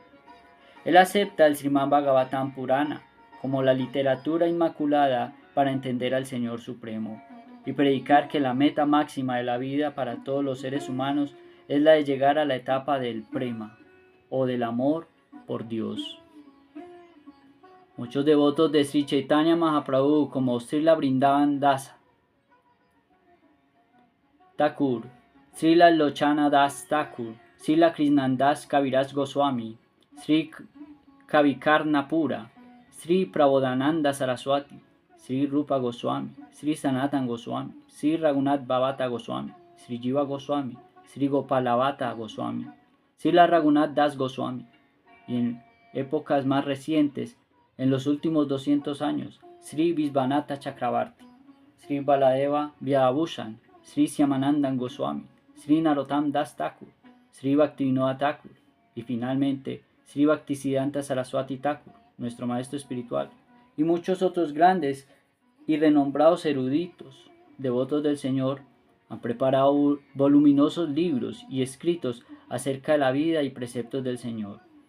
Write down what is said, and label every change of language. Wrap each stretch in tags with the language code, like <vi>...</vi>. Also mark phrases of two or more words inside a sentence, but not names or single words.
<es>Él acepta el Srimad Bhagavatam Purana como la literatura inmaculada para entender al Señor Supremo y predicar que la meta máxima de la vida para todos los seres humanos es la de llegar a la etapa del prema, o del amor por Dios. Muchos devotos de Sri Chaitanya Mahaprabhu, como Srila Vrindavan Das Thakur, Srila Lochana Das Thakur, Srila Krishnandas Kaviraj Goswami, Sri Kavikarnapura, Sri Prabodhananda Saraswati, Sri Rupa Goswami, Sri Sanatan Goswami, Sri Raghunath Bhavata Goswami, Sri Jiva Goswami, Sri Gopalavata Goswami, Srila Raghunath Das Goswami, y en épocas más recientes, en los últimos 200 años, Sri Visvanatha Chakravarti, Sri Baladeva Vyabhushan, Sri Shyamanandan Goswami, Sri Narottam Das Thakur, Sri Bhaktivinoda Thakur y finalmente Sri Bhaktisiddhanta Saraswati Thakur, nuestro maestro espiritual, y muchos otros grandes y renombrados eruditos, devotos del Señor, han preparado voluminosos libros y escritos acerca de la vida y preceptos del Señor.</es>